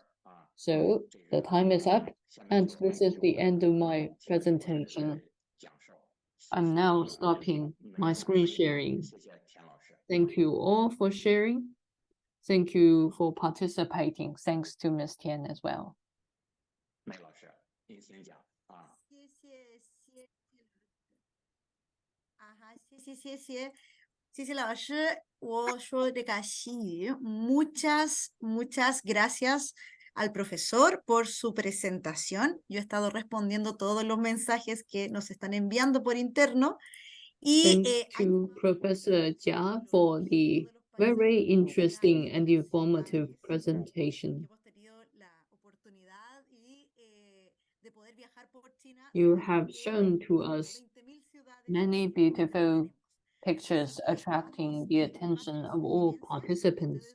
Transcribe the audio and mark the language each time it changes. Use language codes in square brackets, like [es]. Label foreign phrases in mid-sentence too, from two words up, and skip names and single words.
[en] So the time is up, and this is the end of my presentation. I'm now stopping my screen sharing. Thank you all for sharing. Thank you for participating. Thanks to Ms. Tian as well. [zh] 麦老师，您先讲啊。谢谢老师，我说这个西语 [es] ，muchas gracias al profesor por su presentación. Yo he estado respondiendo todos los mensajes que nos están enviando por interno. Y [en] Thanks to Professor Jia for the very interesting and informative presentation. You have shown to us many beautiful pictures attracting the attention of all participants.